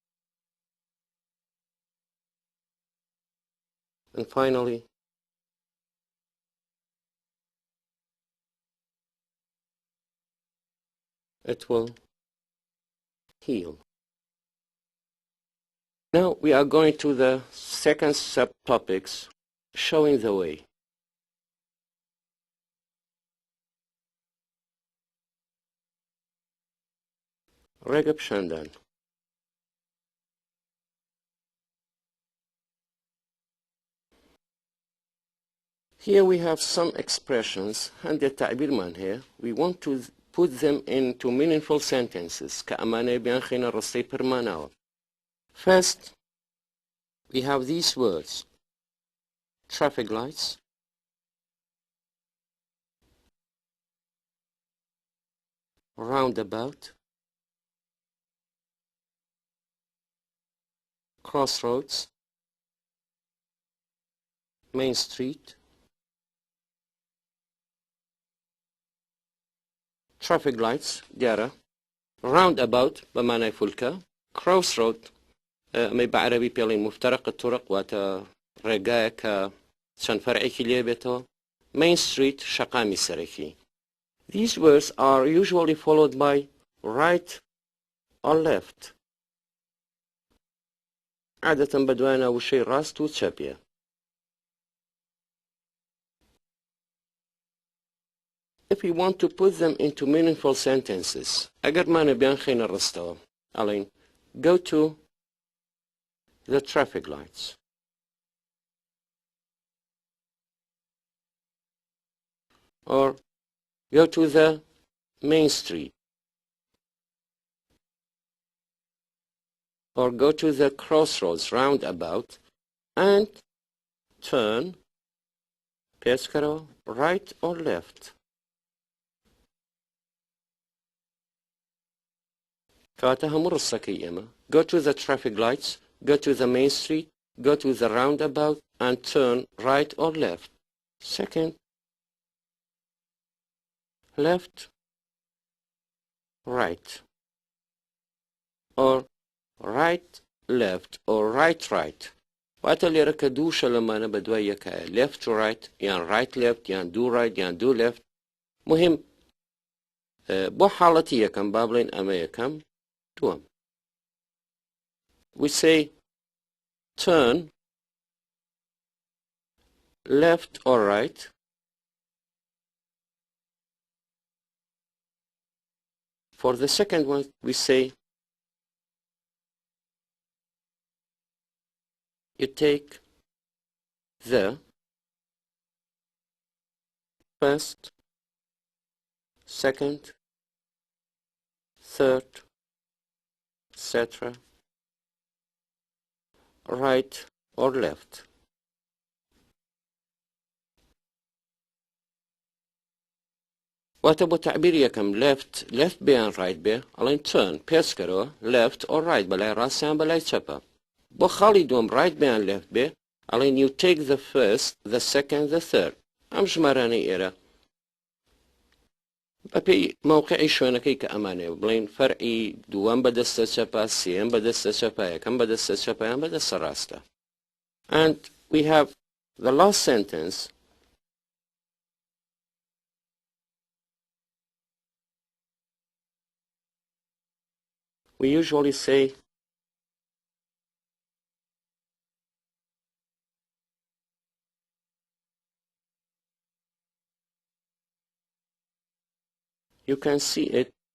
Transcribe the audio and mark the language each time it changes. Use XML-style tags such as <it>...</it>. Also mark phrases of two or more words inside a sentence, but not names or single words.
<en>And finally, it will heal. Now we are going to the second subtopics, showing the way.</en> <ckb>ڕێگە پیشاندان</ckb> <en>Here we have some expressions هەندێک</en> <ckb>تعبیرمان هەیە</ckb> <en>we want to put them into meaningful sentences</en> <ckb>کە ئەمانەیە بیان خێنە ڕستەی پڕماناوە</ckb> <en>First, we have these words traffic lights roundabout crossroads main street traffic lights دیارە roundabout</en> <ckb>بەمانای فولکە crossroad ئەمەی بە عەرەبی پێڵین</ckb> <ar>مفتەرق الطرق</ar> <ckb>واتە ڕێگایە کە چەند فەرعێکی لێ بێتەوە</ckb> <en>main street</en> <ckb>شەقامی سەرەکی</ckb> <en>These words are usually followed by right or left</en> <ckb>عادەتەن بەدوایانە وشەی ڕاست و چەپیە</ckb> <en>If we want to put them into meaningful sentences</en> <ckb>ئەگەرمانە بیان خێنە ڕستەوە ئەڵێن</ckb> <en>go to the traffic lights or go to the main street or go to the crossroads roundabout and turn پێچکەرەوە right or left</en> <ckb>کەواتە هەموو ڕستەکەی ئێمە</ckb> <en>go to the traffic lights go to the main street go to the roundabout and turn right or left second left right or right left or right right</en> <ckb>واتە لێرە کە دووشە لەمانە بە دوای یەکایە</ckb> <en>left to right یان right left یان do right یان do left</en> <ckb>مهم بۆ حاڵەتی یەکەم با بڵێن ئەمە یەکەم دووەم</ckb> <en>we say turn left or right for the second one we say you take the first second third etc right or left</en> <ckb>واتە بۆ تعبیر یەکەم</ckb> <en>left بێیان</en> <ckb>right بێ ئەڵێن turn پێچکەرەوە</ckb> <en>left or right</en> <ckb>بەلای ڕاستیان بەلای چەپە بۆ خاڵی دووەم right بێیان left بێ ئەڵێن</ckb> <en>you take the first the second the third</en> <ckb>ئەم ژمارانەی ئێرە بەپێی مووقعی شوێنەکەی کە ئەمانێ بڵین فەرعی دووەم بەدەستە چەپە سێم بەدەستە چەپە یەکەم بەدەستە چەپەیان بەدەستە ڕاستە.</ckb> <en>And we have the last sentence. We usually say you can see it</en>